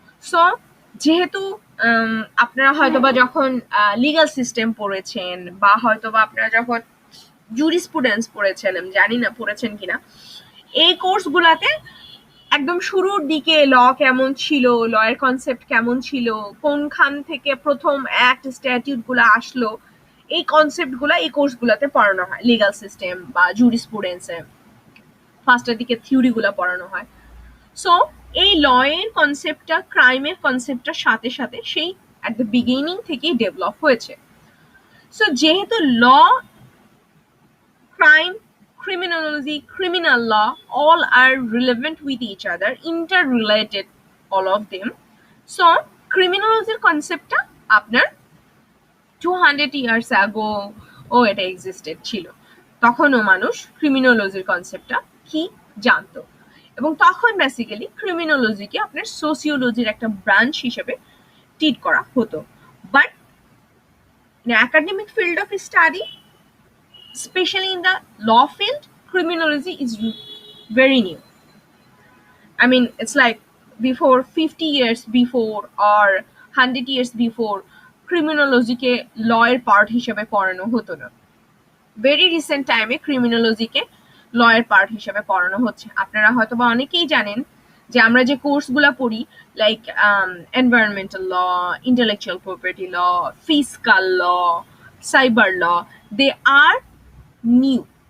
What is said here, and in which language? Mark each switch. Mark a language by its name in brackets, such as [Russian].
[Bangla] So যেহেতু আপনারা হয়তোবা যখন লিগাল সিস্টেম পড়েছেন বা হয়তোবা আপনারা যখন জুরিসপ্রুডেন্স পড়েছেন, আমি জানি না পড়েছেন কিনা, এই কোর্সগুলাতে একদম শুরুর দিকে ল কেমন ছিল, লয়ের কনসেপ্ট কেমন ছিল, কোনখান থেকে প্রথম অ্যাক্ট স্ট্যাটিউট গুলো আসলো, এই কনসেপ্ট গুলা এই কোর্সগুলোতে পড়ানো হয়। লিগাল সিস্টেম বা জুরিসপ্রুডেন্সে ফার্স্টের দিকে থিওরি গুলা পড়ানো হয়। সো এই ল এর কনসেপ্টটা ক্রাইমের কনসেপ্টটার সাথে সাথে সেই [English] at the beginning [Bangla] থেকেই ডেভেলপ হয়েছে। সো যেহেতু [English] Law, crime, criminology, criminal law, all are relevant with each other, interrelated, all of them. [Bangla] So, criminology কনসেপ্টটা আপনার [English] 200 years ago [Bangla] এটা existed ছিল। তখনও মানুষ ক্রিমিনোলজির কনসেপ্টটা কি জানতো, এবং তখন বেসিক্যালি ক্রিমিনোলজিকে আপনার সোসিওলজির একটা ব্রাঞ্চ হিসেবে ট্রিট করা হতো। [English] But in academic field of study, especially in the law field, criminology is very new. I mean, it's like before 50 years before or 100 years before [Bangla] ক্রিমিনোলজিকে লয়ের part হিসেবে পড়ানো হতো না। ভেরি রিসেন্ট টাইমে ক্রিমিনোলজিকে লয়ের পার্ট হিসেবে পড়ানো হচ্ছে। আপনারা হয়তো বা অনেকেই জানেন যে আমরা যে কোর্সগুলো পড়ি, লাইক এনভায়রনমেন্টাল ল, ইন্টেলেকচুয়াল প্রপার্টি ল, ফিসকাল ল, সাইবার ল, [English] They are new.